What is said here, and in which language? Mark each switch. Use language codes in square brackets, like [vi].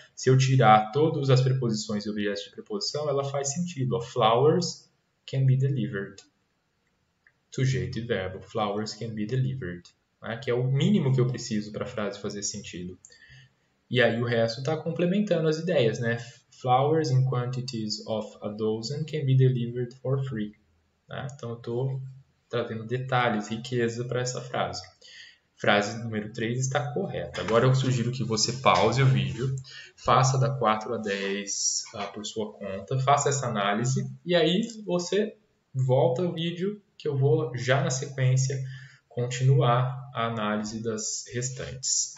[pt] Se eu tirar todas as preposições e objetos de preposição, ela faz sentido. [en] Flowers can be delivered. [pt] Sujeito e verbo. [en] Flowers can be delivered. Né? [pt] Que é o mínimo que eu preciso para a frase fazer sentido. E aí o resto está complementando as ideias, né? [en] Flowers in quantities of a dozen can be delivered for free. [pt] Né? Então eu estou trazendo detalhes, riqueza para essa frase. Frase número 3 está correta. Agora eu sugiro que você pause o vídeo, faça da 4 a 10 por sua conta, faça essa análise e aí você volta o vídeo que eu vou já na sequência continuar a análise das restantes.